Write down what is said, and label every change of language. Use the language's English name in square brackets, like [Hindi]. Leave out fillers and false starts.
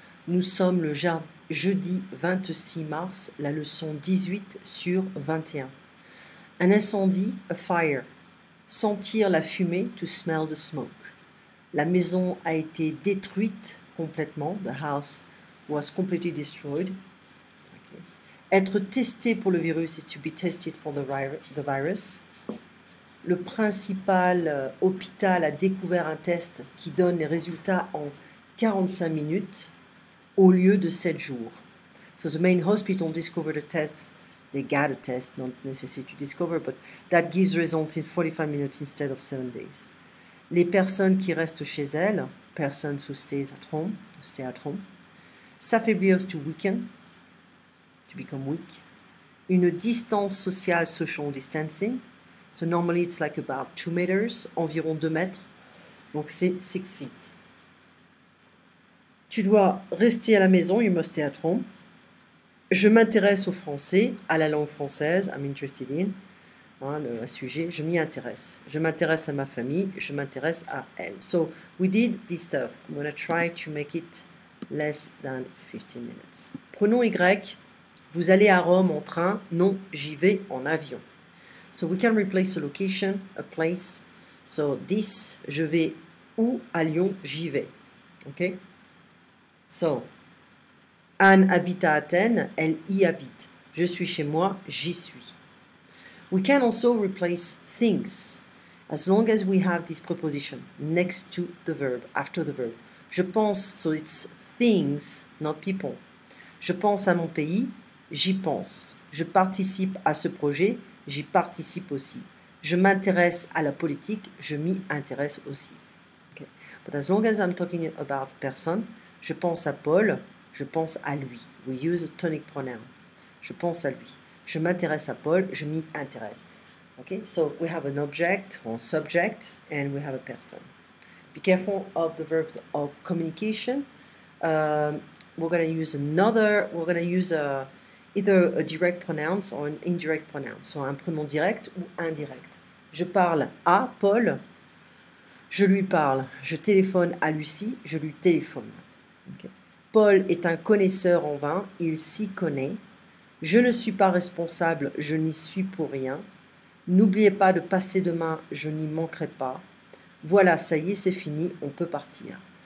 [French] Nous sommes le jeudi 26 mars, la leçon 18 sur 21. Un incendie, [English] a fire. [French] Sentir la fumée, [English] to smell the smoke. [French] La maison a été détruite complètement. [English] The house was completely destroyed. Okay. [French] Être testé pour le virus [English] is to be tested for the virus. [French] Le principal hôpital a découvert un test qui donne les résultats en 45 minutes au lieu de 7 jours. [English] So the main hospital discovered a test. They got a test, not necessary to discover, but that gives results in 45 minutes instead of 7 days. [French] Les personnes qui restent chez elles, [English] persons who stay at home, [French] s'affaiblir [English] to weaken, to become weak. [French] Une distance sociale, [English] social distancing. So normally it's like about 2 meters, [French] environ 2 mètres. Donc c'est 6 feet. Tu dois rester à la maison, [English] you must stay at home. [French] Je m'intéresse au français, à la langue française, [English] I'm interested in. [French] Le sujet, je m'y intéresse. Je m'intéresse à ma famille, je m'intéresse à elle. [English] So we did this stuff. I'm going to try to make it less than 15 minutes. [French] Prenons Y. Vous allez à Rome en train. Non, j'y vais en avion. [English] So we can replace a location, a place. So this, [French] je vais où? À Lyon, j'y vais. OK? So, Anne habite à Athènes, elle y habite. Je suis chez moi, j'y suis. [English] We can also replace things as long as we have this preposition next to the verb, after the verb. [French] Je pense, [English] so it's things, not people. [French] Je pense à mon pays, j'y pense. Je participe à ce projet, j'y participe aussi. Je m'intéresse à la politique, je m'y intéresse aussi. [English] Okay. But as long as I'm talking about person, [French] je pense à Paul, je pense à lui. [English] We use a tonic pronoun. [French] Je pense à lui. Je m'intéresse à Paul, je m'y intéresse. [English] Okay, so we have an object or subject and we have a person. Be careful of the verbs of communication. We're going to use either a direct pronoun or an indirect pronoun. [French] So un pronom direct ou indirect. Je parle à Paul, je lui parle. Je téléphone à Lucie, je lui téléphone. Okay. Paul est un connaisseur en vin, il s'y connaît. Je ne suis pas responsable, je n'y suis pour rien. N'oubliez pas de passer demain, je n'y manquerai pas. Voilà, ça y est, c'est fini, on peut partir.